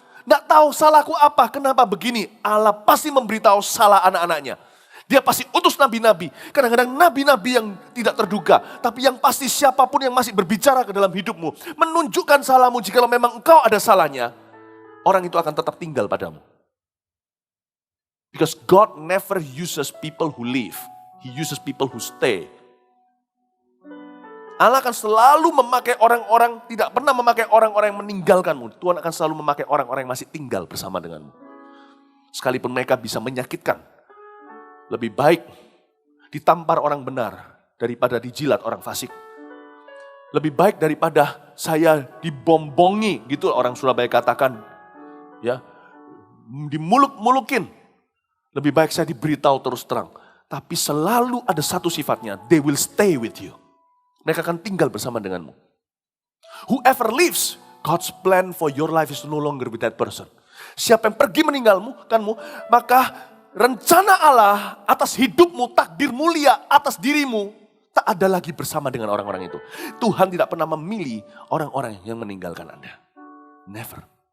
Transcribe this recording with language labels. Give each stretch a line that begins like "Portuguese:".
Indonesian: Tidak tahu salahku apa, kenapa begini. Allah pasti memberitahu salah anak-anaknya. Dia pasti utus nabi-nabi. Kadang-kadang nabi-nabi yang tidak terduga. Tapi yang pasti siapapun yang masih berbicara ke dalam hidupmu. Menunjukkan salahmu jika memang engkau ada salahnya. Orang itu akan tetap tinggal padamu.
English: Because God never uses people who leave. He uses people who stay.
Indonesian: Allah akan selalu memakai orang-orang, tidak pernah memakai orang-orang yang meninggalkanmu. Tuhan akan selalu memakai orang-orang yang masih tinggal bersama denganmu. Sekalipun mereka bisa menyakitkan. Lebih baik ditampar orang benar daripada dijilat orang fasik. Lebih baik daripada saya dibombongi, gitu orang Surabaya katakan. Ya, dimuluk-mulukin. Lebih baik saya diberitahu terus terang. Tapi selalu ada satu sifatnya,
English: they will stay with you.
Indonesian: Mereka akan tinggal bersama denganmu.
English: Whoever leaves, God's plan for your life is no longer with that person.
Indonesian: Siapa yang pergi meninggalkanmu, maka rencana Allah atas hidupmu, takdir mulia atas dirimu, tak ada lagi bersama dengan orang-orang itu. Tuhan tidak pernah memilih orang-orang yang meninggalkan Anda.
English: Never.